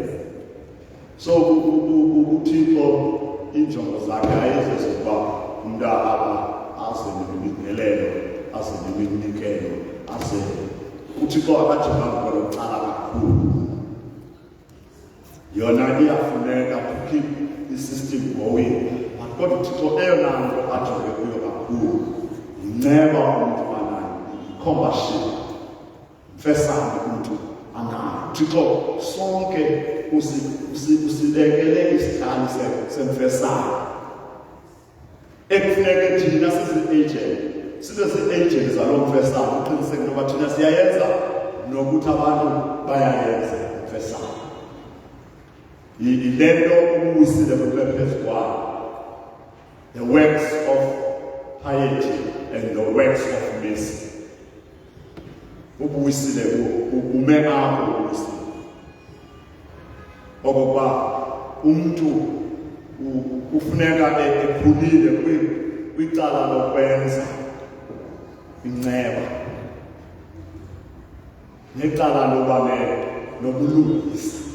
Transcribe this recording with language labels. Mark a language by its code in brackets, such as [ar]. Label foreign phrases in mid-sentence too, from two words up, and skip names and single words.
[xh] So uThixo injongo zakhe ayizezokuba umntu apha aze nemibingelelo aze neminikelo aze uThixo akajonganga kwelo cala kakhulu. Yona iyafuneka [en] to keep the system going, [xh] but kodwa uThixo eyona nto ajonge kuyo kakhulu inceba umntu anayo, compassion, mfesane umntu anayo. uThixo sonke usilekele isihlanu semfesane ekufuneke thina sizi-agent sibe zii-agent zaloo mfesane uqiniseke into yoba thina siyayenza nokuthi abantu bayayenza mfesane. Yile nto ubuwisile kule phezu kwayo, [en] the works of piety and the works of mercy. [xh] Ubuwisile ume apho ubuwisile okokuba umntu ufuneka ekhulile kwicala lokwenza inceba necala loba nobulungisa.